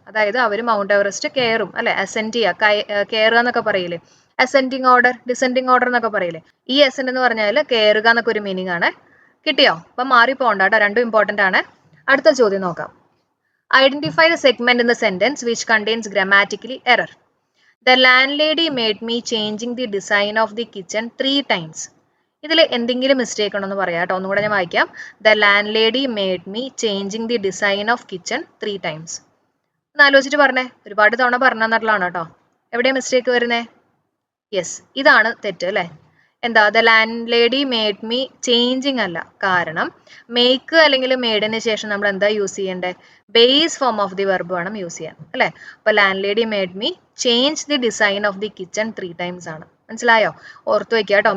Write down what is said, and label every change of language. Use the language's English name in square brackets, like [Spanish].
[Malayalam] അതായത് അവർ mount Everest കയറും അല്ലെ. അസെന്റ് ചെയ്യുക, കയറുക എന്നൊക്കെ പറയില്ലേ. അസെൻഡിങ് ഓർഡർ, ഡിസെൻഡിങ് ഓർഡർ എന്നൊക്കെ പറയില്ലേ. ഈ അസെന്റ് എന്ന് പറഞ്ഞാൽ കയറുക എന്നൊക്കെ ഒരു മീനിങ് ആണ്. കിട്ടിയോ? അപ്പൊ മാറിപ്പോണ്ട കേട്ടോ, രണ്ടും ഇമ്പോർട്ടന്റ് ആണ്. അടുത്ത ചോദ്യം നോക്കാം. [English] Identify the segment in the sentence which contains grammatically error. The landlady made me changing the design of the kitchen 3 times. [Malayalam] ഇതിൽ എന്തെങ്കിലും മിസ്റ്റേക്ക് ഉണ്ടെന്ന് പറയാം കേട്ടോ. ഒന്നുകൂടെ ഞാൻ വായിക്കാം. [English] The landlady made me changing the design of kitchen 3 times. [Malayalam] ഒന്ന് ആലോചിച്ചിട്ട് പറഞ്ഞേ. ഒരുപാട് തവണ പറഞ്ഞെന്നുള്ളതാണ് കേട്ടോ. എവിടെയാണ് മിസ്റ്റേക്ക് വരുന്നേ? യെസ്, ഇതാണ് തെറ്റ് അല്ലേ. എന്താ? [English] The landlady made me changing അല്ല. [Malayalam] കാരണം മേക്ക് അല്ലെങ്കിൽ മേഡിന് ശേഷം നമ്മൾ എന്താ യൂസ് ചെയ്യേണ്ടത്? [English] base form of the verb [Malayalam] വേണം യൂസ് ചെയ്യാൻ അല്ലേ. അപ്പൊ [English] landlady made me change the design of the kitchen 3 times [Malayalam] ആണ്. മനസ്സിലായോ? ഓർത്ത് വെക്കുക കേട്ടോ.